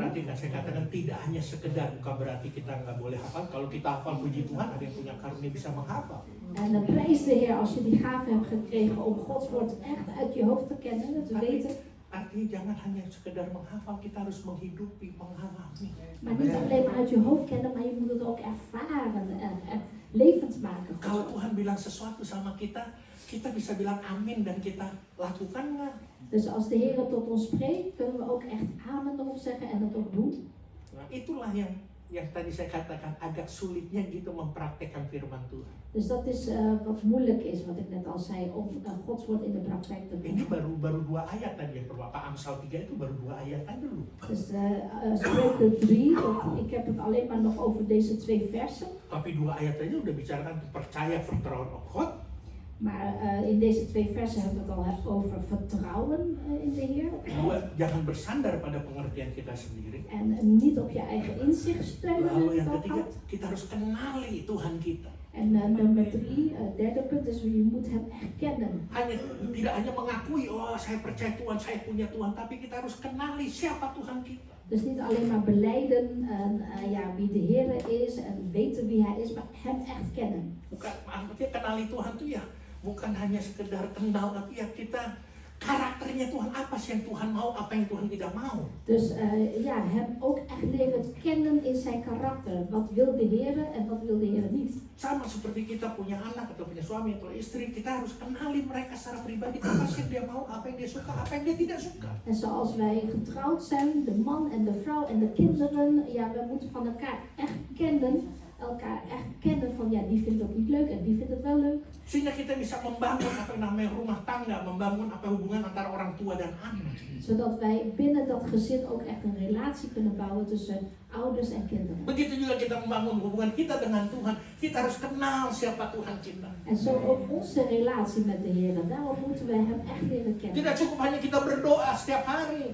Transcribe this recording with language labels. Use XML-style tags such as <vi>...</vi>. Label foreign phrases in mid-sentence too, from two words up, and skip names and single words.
<id>Perhatikan, saya katakan tidak hanya sekedar, bukan berarti kita nggak boleh hafal. Kalau kita hafal puji Tuhan, ada yang punya karunia bisa menghafal.</id> <nl>En dan prijs de Heer als je die gave hebt gekregen om Gods woord echt uit je hoofd te kennen, te weten.</nl> <id>Artinya jangan hanya sekedar menghafal, kita harus menghidupi, mengalami.</id> <nl>Maar niet alleen maar uit je hoofd kennen, maar je moet het ook ervaren en levend maken.</nl> <id>Kalau Tuhan bilang sesuatu sama kita, kita bisa bilang amin dan kita lakukan nggak?</id> <nl>Dus als de Heer tot ons spreekt, kunnen we ook echt amen erop zeggen en het ook doen.</nl> <id>Nah, itulah yang tadi saya katakan agak sulitnya gitu mempraktekkan firman Tuhan.</id> <nl>Dus dat is wat moeilijk is, wat ik net al zei, om Gods woord in de praktijk te</nl> <id>Ini</id> <nl>brengen.</nl> <id>baru 2 ayat tadi yang Bapak Amsal 3 itu baru 2 ayat aja dulu.</id> <nl>Dus Spreuken 3, ik heb het alleen maar nog over deze 2 versen.</nl> <id>Tapi 2 ayat aja udah bicarakan percaya</id> <nl>vertrouwen op God. Maar in deze 2 versen hebben we het al over vertrouwen in de Heer.</nl> <id>Kedua, jangan bersandar pada pengertian kita sendiri.</id> <nl>En niet op je eigen inzicht steunen.</nl> <id>Lalu yang</id> <nl>dat</nl> <id>ketiga,</id> <nl>gaat.</nl> <id>kita harus kenali Tuhan kita.</id> <nl>En nummer 3, derde punt is, je moet hem erkennen.</nl> <id>Tidak hanya mengakui, oh saya percaya Tuhan, saya punya Tuhan, tapi kita harus kenali siapa Tuhan kita.</id> <nl>Dus niet alleen maar belijden wie de Heer is en weten wie hij is, maar hem echt kennen.</nl> <id>Bukan, maksudnya kenali Tuhan tuh ya, bukan hanya sekedar kenal, tapi ya kita karakternya Tuhan, apa sih yang Tuhan mau, apa yang Tuhan tidak mau.</id> <nl>Dus hem ook echt leren kennen in zijn karakter. Wat wil de Heer en wat wil de Heer niet.</nl> <id>Sama seperti kita punya anak atau punya suami atau istri, kita harus kenali mereka secara pribadi, apa sih yang dia mau, apa yang dia suka, apa yang dia tidak suka.</id> <nl>En zoals wij getrouwd zijn, de man en de vrouw en de kinderen, we moeten van elkaar echt kennen. Elkaar echt kennen van die vindt het niet leuk en die vindt het wel leuk.</nl> <id>Sehingga kita bisa membangun apa yang namanya rumah tangga, membangun apa hubungan antara orang tua dan anak.</id> <nl>Zodat wij binnen dat gezin ook echt een relatie kunnen bouwen tussen ouders en kinderen.</nl> <id>Begitu juga kita membangun hubungan kita dengan Tuhan, kita harus kenal siapa Tuhan kita.</id> <nl>En zo ook onze relatie met de Heer. Daarom moeten we hem echt leren kennen.</nl> <id>Tidak cukup hanya kita berdoa setiap hari.</id>